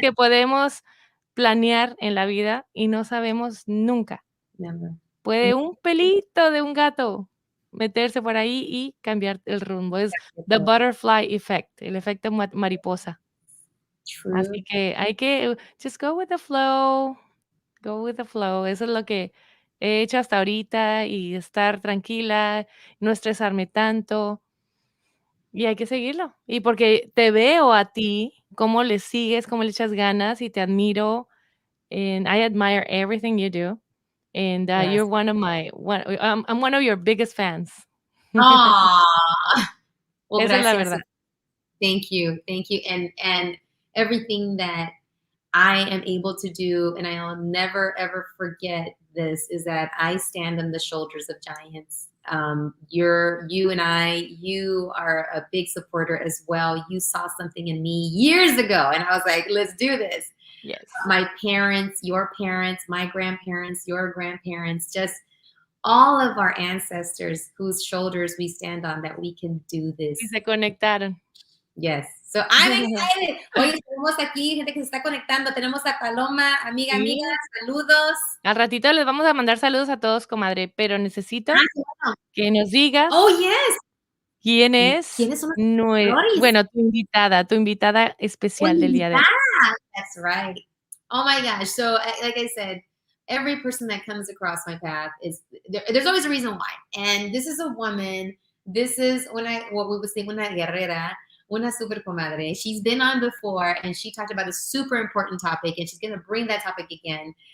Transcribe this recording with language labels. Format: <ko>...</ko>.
<es>que podemos planear en la vida y no sabemos nunca.</es> <en>Never.</en> <es>Puede un pelito de un gato meterse por ahí y cambiar el rumbo. Es</es> <en>the butterfly effect,</en> <es>el efecto mariposa.</es> <en>True.</en> <es>Así que hay que</es> <en>just go with the flow, go with the flow.</en> <es>Eso es lo que he hecho hasta ahorita y estar tranquila, no estresarme tanto. Y hay que seguirlo. Y porque te veo a ti, cómo le sigues, cómo le echas ganas y te admiro.</es> <en>And I admire everything you do. And Yes. you're I'm one of your biggest fans. Aw. Well,</en> <es>Esa es la gracias. verdad.</es> <en>Thank you. Thank you. And everything that I am able to do, and I'll never ever forget this, is that I stand on the shoulders of giants. You and you are a big supporter as well. You saw something in me years ago, and I was like, let's do this. Yes. My parents, your parents, my grandparents, your grandparents, just all of our ancestors whose shoulders we stand on, that we can do</en> <es>Y</es> <en>this.</en> <es>se conectaron.</es> <en>Yes. So I'm excited.</en> <es>Oye, tenemos aquí gente que se está conectando. Tenemos a Paloma, amiga, Sí. saludos. Al ratito les vamos a mandar saludos a todos, comadre, pero necesito Qué bueno. que nos digas</es> <en>Oh, yes.</en> <es>quién es ¿Quiénes son los bueno, tu invitada especial del día de hoy.</es> <en>That's right. Oh my gosh. So, like I said, every person that comes across my path there's always a reason why. And this is a woman. This is what we would say,</en> <es>una guerrera, una super comadre.</es> <en>She's been on before, and she talked about a super important topic, and she's going to bring that topic again.</en>